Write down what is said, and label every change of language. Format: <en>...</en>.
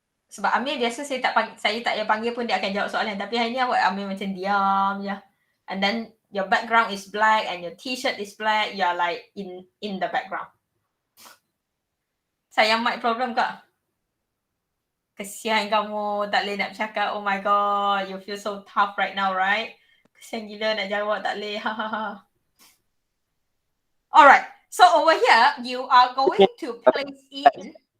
<ms>Sebab Amir biasa saya tak payah panggil pun dia akan jawab soalan. Tapi hari ni awak Amir macam diam je.</ms> <en>And then your background is black and your t-shirt is black. You are like in the background.</en> <ms>Sayang mic problem kak? Kesian kamu tak boleh nak bercakap.</ms> <en>Oh my god, you feel so tough right now, right?</en> <ms>Kesian gila nak jawab tak boleh.</ms> <en>Alright, so over here you are going to place in.</en>